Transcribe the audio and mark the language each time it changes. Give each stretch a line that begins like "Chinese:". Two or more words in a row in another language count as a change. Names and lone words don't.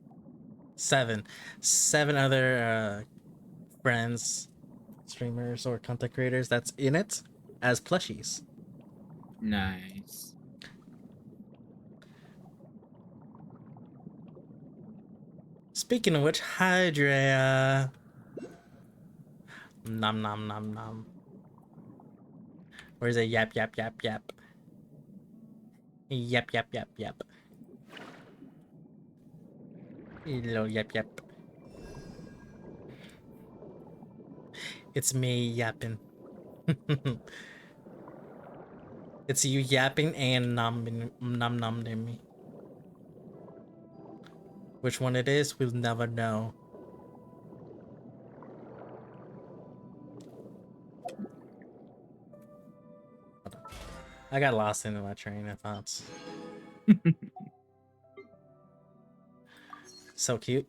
English: 7 other friends, streamers, or content creators that's in it as plushies. Nice. Speaking of which, Hydra. Nom nom nom nom. Where's it? Yap yap yap yap. Yap yap yap yap. Hello yap yap. It's me yapping. It's you yapping and nom nom me. Which one it is, we'll never know. I got lost into my train of thoughts. So cute.